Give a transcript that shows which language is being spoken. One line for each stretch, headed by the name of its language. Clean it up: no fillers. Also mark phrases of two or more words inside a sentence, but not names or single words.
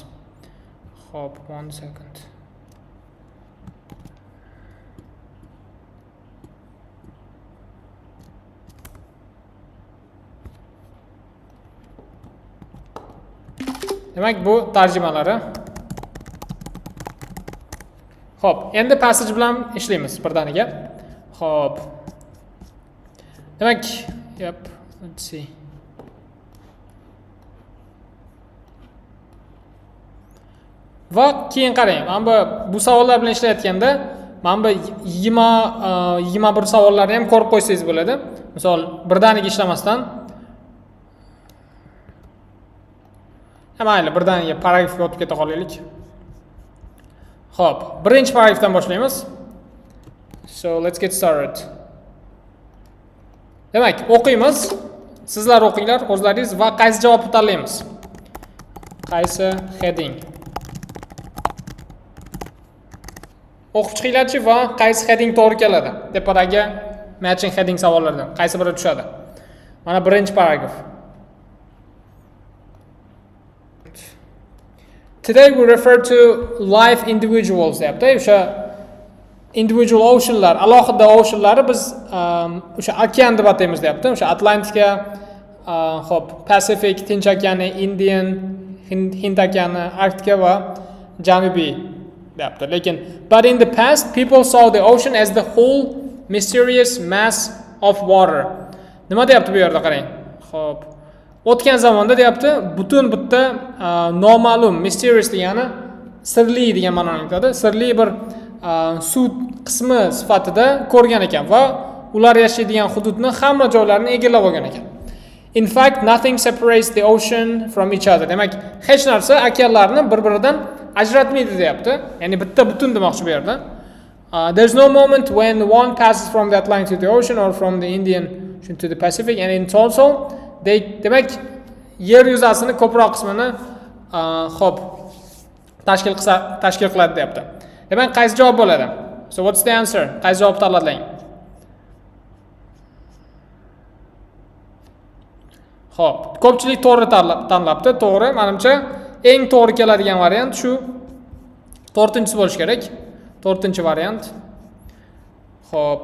Uzbek: Xo'p,
English: 1 second.
Uzbek: Demak, bu tarjimalari. Xo'p, endi passage bilan ishlaymiz birdaniga. Xo'p. Demak,
English: let's see.
Uzbek: Va keyin qarang, mana bu savollar bilan ishlayotganda, mana bu 21 savollarni ham ko'rib qo'ysangiz bo'ladi. Misol, birdaniga ishlamasdan mayli, birdaniga paragrafga o'tib keta qolaylik. Xo'p, birinchi paragrafdan boshlaymiz.
English: So, let's get started.
Uzbek: Demak, o'qiymiz. Sizlar o'qinglar o'zlaringiz va qaysi javobni tanlaymiz? Qaysi heading? O'qib chiqinglarchi va qaysi heading to'g'ri keladi? Tepadagi
English: matching heading
Uzbek: savollardan qaysi biri tushadi? Mana birinchi paragraf.
English: Today we refer to live individuals
Uzbek: deyapti. O'sha individual oceanlar, alohida oceanlari biz o'sha okean deb ataymiz deyapti. O'sha Atlantika, xo'p, Pacific, Tinch okeani, Indian, Hind okeani, Arktika va Janubiy deyapti.
English: Lekin but in the past people saw the ocean as the whole mysterious mass of water.
Uzbek: Nima deyapti bu yerda qarang. Xo'p. O'tgan zamonda deyapti, butun bitta noma'lum, mysterious degani sirli degan ma'noni anglatadi. Sirli bir suv qismi sifatida ko'rgan ekan va ular yashaydigan hududni hamma joylarini egallab olgan ekan.
English: In fact, nothing separates the ocean from each other.
Uzbek: Demak, hech narsa okeanlarni bir-biridan ajratmaydi deyapti. Ya'ni bitta butun demoqchi bu yerda.
English: There's no moment when one passes from the Atlantic to the ocean or from the Indian Ocean to the Pacific, and in total
Uzbek: demak, yer yuzasini ko'proq qismini xo'p tashkil qiladi deyapti. Demak, qaysi javob bo'ladi?
English: So what's the answer?
Uzbek: Qaysi javob tanlading? Xo'p, ko'pchilik to'g'ri tanlabdi. To'g'ri, menimcha eng to'g'ri keladigan variant shu 4-inchisi bo'lishi kerak. 4-inchi variant. Xo'p.